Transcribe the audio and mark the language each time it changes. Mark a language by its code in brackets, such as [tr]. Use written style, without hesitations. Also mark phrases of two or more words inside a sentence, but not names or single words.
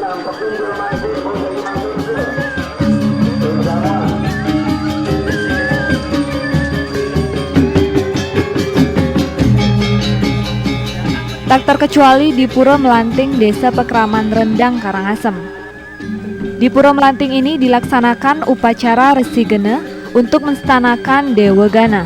[id] Tak terkecuali di Pura Melanting, Desa Pekraman Rendang, Karangasem. Di Pura Melanting ini dilaksanakan upacara Resi Gena untuk menstanakan Dewa Gana.